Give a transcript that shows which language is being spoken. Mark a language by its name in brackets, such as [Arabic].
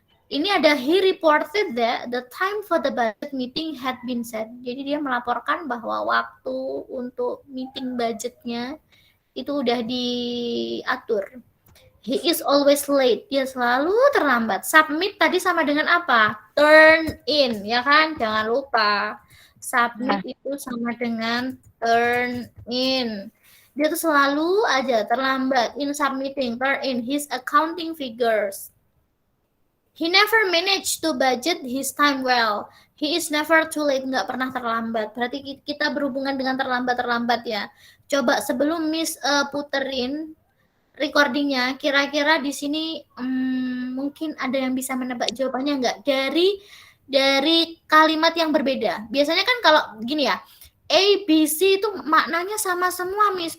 [Indonesian] Ini ada [English] he reported that the time for the budget meeting had been set. [Indonesian] Jadi dia melaporkan bahwa waktu untuk meeting budgetnya itu udah diatur. [English] He is always late. [Indonesian] Dia selalu terlambat. Submit tadi sama dengan apa? Turn in, ya kan? Jangan lupa. Submit itu sama dengan turn in. Dia tuh selalu aja terlambat [English] in submitting, turn in his accounting figures. He never managed to budget his time well. He is never too late, [Indonesian] nggak pernah terlambat. Berarti kita berhubungan dengan terlambat ya. Coba sebelum Miss puterin recordingnya, kira-kira di sini mungkin ada yang bisa menebak jawabannya nggak? Dari kalimat yang berbeda. Biasanya kan kalau gini ya, A, B, C itu maknanya sama semua, Miss.